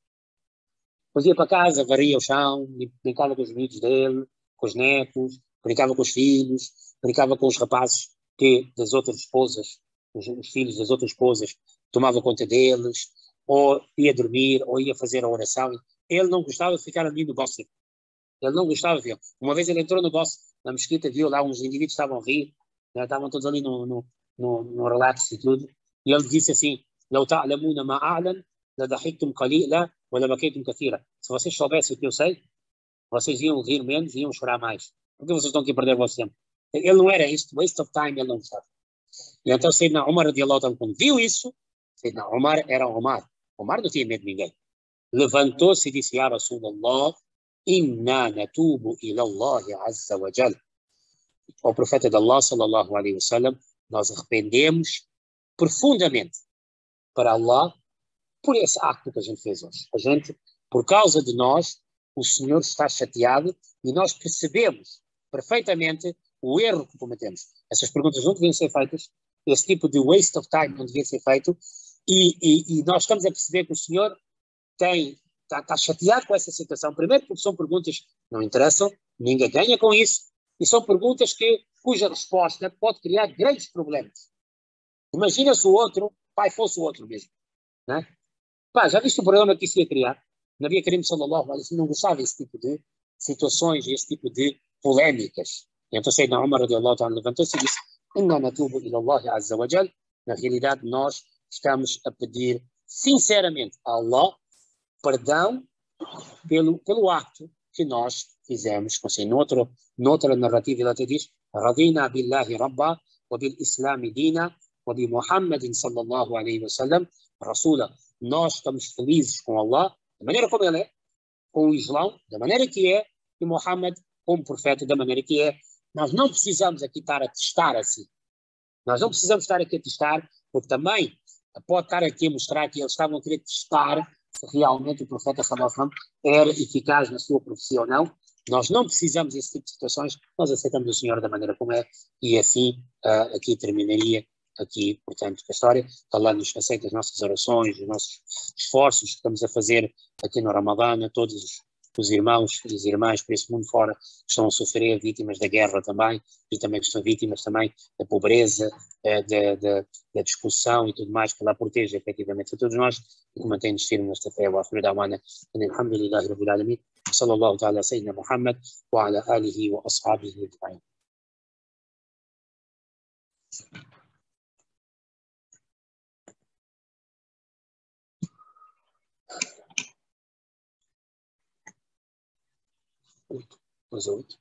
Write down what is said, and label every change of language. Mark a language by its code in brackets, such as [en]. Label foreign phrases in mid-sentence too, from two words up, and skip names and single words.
[pt] Depois ia para casa, varia o chão, brincava com os miúdos dele, com os netos, brincava com os filhos, brincava com os rapazes das outras esposas, os filhos das outras esposas, tomava conta deles, ou ia dormir, ou ia fazer a oração. Ele não gostava de ficar ali no bosque. Ele não gostava de ver. Uma vez ele entrou no bosque, na mesquita, viu lá uns indivíduos que estavam a rir, né, estavam todos ali no relax e tudo, e ele disse assim, [ar] لو تعلمون ما أعلم لضحكتم قليلا ولبكيتم كثيرا. [pt] Se vocês soubessem o que eu sei, vocês iam rir menos e iam chorar mais. Por que vocês estão aqui a perder o vosso tempo? Ele não era isto, [en] waste of time, [pt] ele não gostava. E então Sayyidina Umar [ar] رضي الله عنه, [pt] quando viu isso, Sayyidina Umar era Umar. Umar não tinha medo de ninguém. Levantou-se e disse, [ar] يا رسول الله، إنا نتوب إلى الله عز وجل. [pt] Ao profeta de Allah, [ar] صلى الله عليه وسلم, [pt] nós arrependemos profundamente para Allah por esse acto que a gente fez hoje. A gente, por causa de nós, o Senhor está chateado e nós percebemos perfeitamente o erro que cometemos. Essas perguntas não deviam ser feitas, esse tipo de [en] waste of time [pt] não devia ser feito, e nós estamos a perceber que o Senhor está chateado com essa situação. Primeiro porque são perguntas que não interessam, ninguém ganha com isso, e são perguntas cuja resposta pode criar grandes problemas. Imagina se o outro pai fosse o outro mesmo, né? Já viste o problema que isso ia criar? [ar] نبي كريم صلى الله عليه وسلم [pt] não gostava desse tipo de situações, esse tipo de polémicas. E então Sayyidina Umar [ar] رضي الله تعالى [pt] levantou-se e disse, [ar] إنا نتوب إلى الله عز وجل. [pt] Na realidade nós estamos a pedir sinceramente a Allah perdão pelo acto que nós fizemos. Noutra narrativa ele até diz, [ar] رضينا بالله ربا وبالإسلام دينا وبمحمد صلى الله عليه وسلم رسولا. [pt] Nós estamos felizes com Allah, da maneira como ele é, com o Islão, da maneira que é, e Muhammad como profeta da maneira que é. Nós não precisamos aqui estar a testar assim. Nós não precisamos estar aqui a testar, porque também pode estar aqui a mostrar que eles estavam a querer testar se realmente o profeta [ar] صلى الله عليه وسلم [pt] era eficaz na sua profecia ou não. Nós não precisamos desse tipo de situações, nós aceitamos o Senhor da maneira como é, e assim aqui terminaria aqui, portanto, a história. Que Allah nos aceita as nossas orações, os nossos esforços que estamos a fazer aqui no Ramadã, todos os irmãos e as irmãs por esse mundo fora que estão a sofrer, vítimas da guerra também, e também que estão vítimas também da pobreza, da discussão e tudo mais, que Allah proteja efetivamente a todos nós e que mantém-nos firmes nesta fé. [ar] وآخر دعوانا الحمد لله رب العالمين. صلى الله تعالى سيدنا محمد وعلى آله وأصحابه أجمعين. وزوج